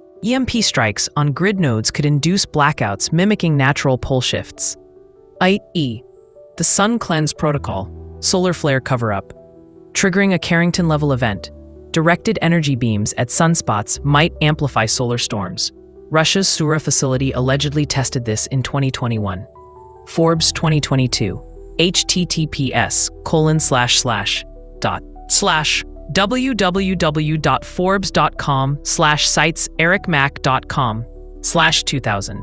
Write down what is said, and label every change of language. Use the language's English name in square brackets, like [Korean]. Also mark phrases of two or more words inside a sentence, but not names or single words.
[English] EMP strikes on grid nodes could induce blackouts mimicking natural pole shifts. i.e., the Sun Cleanse Protocol, solar flare cover-up. Triggering a Carrington-level event, directed energy beams at sunspots might amplify solar storms. Russia's Sura facility allegedly tested this in 2021. Forbes 2022. https://www.forbes.com/sites ericmac.com/2000.